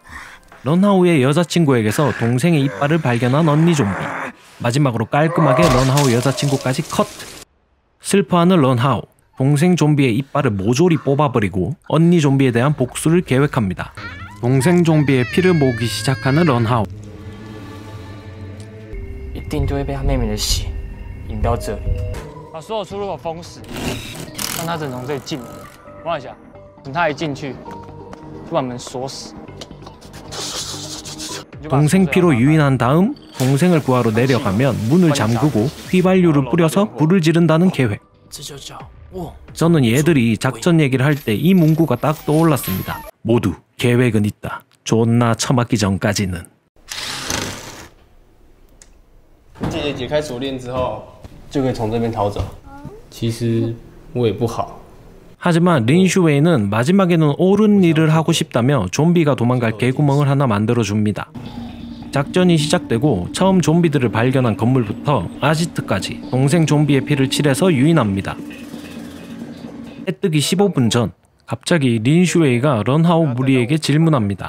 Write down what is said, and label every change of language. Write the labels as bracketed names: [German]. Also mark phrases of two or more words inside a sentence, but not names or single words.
[Korean] 런하우의 여자친구에게서 동생의 이빨을 발견한 언니 좀비. 마지막으로 깔끔하게 런하우 여자친구까지 컷! 슬퍼하는 런하우. 동생 좀비의 이빨을 모조리 뽑아버리고 언니 좀비에 대한 복수를 계획합니다. 동생 좀비의 피를 모으기 시작하는 런하우. [Chinese] 一定就会被他妹妹的血引到这里，把所有出入口封死，让他只能从这里进门。王海霞，等他一进去，就把门锁死。 [Korean] 동생 피로 유인한 다음 동생을 구하러 내려가면 문을 잠그고 휘발유를 뿌려서 불을 지른다는 계획. 저는 얘들이 작전 얘기를 할 때 이 문구가 딱 떠올랐습니다. 모두 계획은 있다. 존나 처맞기 전까지는. [Chinese] 姐姐解开锁链之后，就可以从这边逃走。其实我也不好。 [Korean] 하지만 린슈웨이는 마지막에는 옳은 일을 하고 싶다며 좀비가 도망갈 개구멍을 하나 만들어줍니다. 작전이 시작되고 처음 좀비들을 발견한 건물부터 아지트까지 동생 좀비의 피를 칠해서 유인합니다. 해 뜨기 15분 전 갑자기 린슈웨이가 런하우 무리에게 질문합니다.